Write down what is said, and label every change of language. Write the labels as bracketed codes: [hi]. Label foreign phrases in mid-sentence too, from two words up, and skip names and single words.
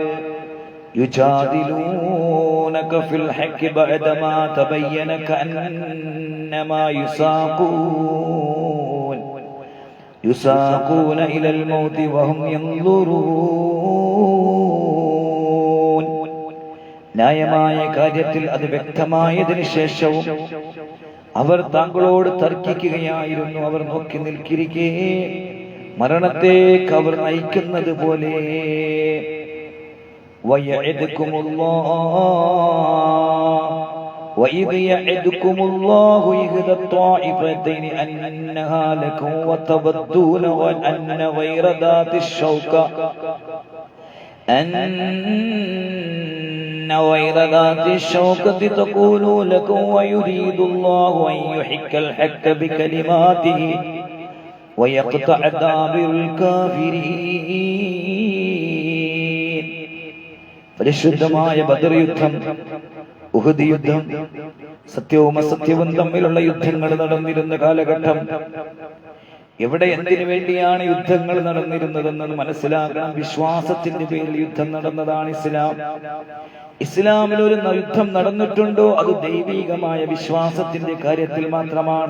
[ar] يجادلونك في الحق بعد ما تبين كأنما يساقون إلى الموت وهم ينظرون. [ml] ന്യായമായ കാര്യത്തിൽ അത് വ്യക്തമായതിനു ശേഷവും അവർ താങ്കളോട് തർക്കിക്കുകയായിരുന്നു. അവർ നോക്കി നിൽക്കിരിക്കെ മരണത്തേക്ക് അവർ നയിക്കുന്നത് പോലെ. [ar] وَإِذْ يَعِدُكُمُ اللَّهُ إِحْدَى الطَّائِفَتَيْنِ أَنَّهَا لَكُمْ وَتَوَدُّونَ أَنَّ غَيْرَ ذَاتِ الشَّوْكَةِ تَقُولُ لَكُمْ وَيُرِيدُ اللَّهُ أَن يُحِقَّ الْحَقَّ بِكَلِمَاتِهِ وَيَقْطَعَ دَابِرَ الْكَافِرِينَ. [ml] പരിശുദ്ധമായ ബദർ യുദ്ധം, ഉഹദ് യുദ്ധം, സത്യവും അസത്യവും തമ്മിലുള്ള യുദ്ധങ്ങൾ നടന്നിരുന്ന കാലഘട്ടം. എവിടെ എന്തിനു വേണ്ടിയാണ് യുദ്ധങ്ങൾ നടന്നിരുന്നതെന്ന് മനസ്സിലാക്കണം. വിശ്വാസത്തിന്റെ പേരിൽ യുദ്ധം നടന്നതാണ് ഇസ്ലാം. ഇസ്ലാമിൽ ഒരു യുദ്ധം നടന്നിട്ടുണ്ടോ അത് ദൈവികമായ വിശ്വാസത്തിന്റെ കാര്യത്തിൽ മാത്രമാണ്.